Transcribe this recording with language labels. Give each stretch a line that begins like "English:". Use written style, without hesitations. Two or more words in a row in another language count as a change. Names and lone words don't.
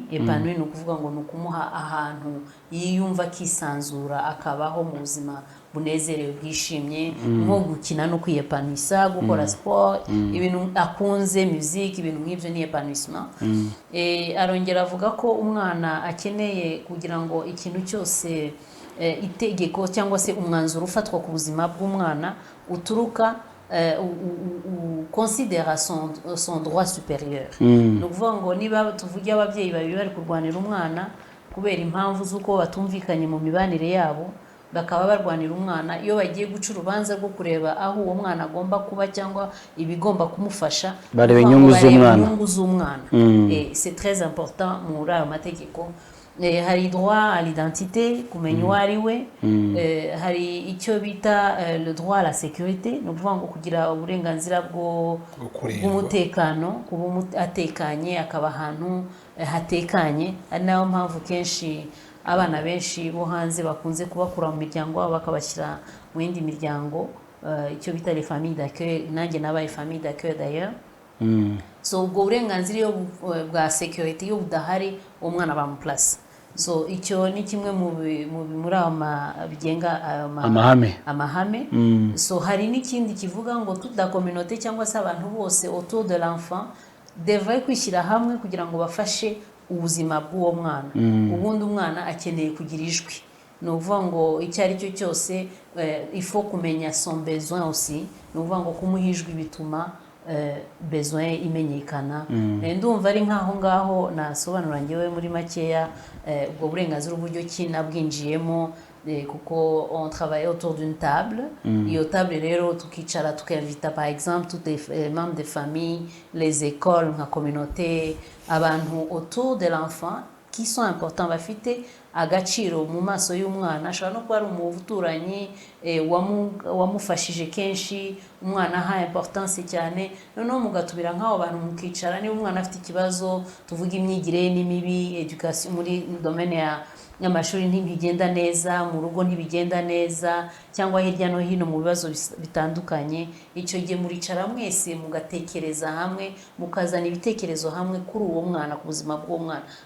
Kinyarwanda: Épanoui ni ukuvuga ngo ni ukumuha ahantu yiyumva kisanzura akabaho mu buzima bunezerewe bwishimye, nko gukina no kwiyepanisa, gukora sport, ibintu akunze, musique, ibintu nk'ibyo ni épanouissement. Arongera avuga ko umwana akeneye kugira ngo ikintu cyose itegeko cyangwa se umwanzuro ufatwa ku buzima bw'umwana uturuka
French: considère son droit supérieur.
Kinyarwanda: Ni ukuvuga ngo niba tuvuge ababyeyi babiri bari kurwanira umwana kubera impamvu z'uko batumvikanye mu mibanire yabo, bakaba barwanira umwana, iyo bagiye guca urubanza rwo kureba aho uwo mwana agomba kuba cyangwa ibigomba kumufasha, bareba inyungu z'umwana.
French: C'est très important
Kinyarwanda: muri ayo mategeko.
French: Hari droit à l'identité,
Kinyarwanda: kumenya uwo ari we. Hari icyo bita
French: le droit à la sécurité,
Kinyarwanda: ni ukuvuga ngo kugira uburenganzira bw'umutekano, kuba atekanye, akaba ahantu hatekanye. Ari nayo mpamvu kenshi abana benshi bo hanze bakunze kubakura mu miryango wabo bakabashyira mu yindi miryango, icyo bita
French: les familles d'accueil.
Kinyarwanda: Nanjye nabaye
French: famille d'accueil d'ailleurs.
Kinyarwanda: So ubwo burenganzira bwa sécurité iyo budahari umwana bamuplace. So icyo ni kimwe muri bigenga amahame. So hari n'ikindi kivuga ngo
French: toute la communauté
Kinyarwanda: cyangwa se abantu bose
French: autour de l'enfant devrait
Kinyarwanda: kwishyira hamwe kugira ngo bafashe ubuzima bw'uwo mwana. Ubundi umwana akeneye kugira ijwi, ni ukuvuga ngo icyo ari cyo cyose
French: il faut
Kinyarwanda: kumenya
French: son besoin aussi.
Kinyarwanda: Ni ukuvuga ngo kumuha ijwi bituma besoin imenyekana. Ndumva ari nkaho ngaho nasobanura ngewe muri makeya ubwo burenganzira uburyo ki nabwinjiyemo, kuko
French: on travaille autour d'une table.
Kinyarwanda: Iyo table rero tukicara tukinvita
French: par exemple tous les membres de famille, les écoles nka communauté, abantu autour de l'enfant qui sont importants,
Kinyarwanda: bafite agaciro mu maso y'umwana. Ashobora no kuba ari umuturanyi wamufashije kenshi, umwana aha importance cyane, noneho mugatubira nk'abo bantu mukicara. Niba umwana afite ikibazo, tuvuga imyigire ni mibi, education muri domaine y'amashuri ntibigenda neza, mu rugo ntibigenda neza, cyangwa hirya no hino mu bibazo bitandukanye, icyo gihe muricara mwese mugatekereza hamwe, mukazana ibitekerezo hamwe kuri uwo mwana, ku buzima bw'uwo mwana.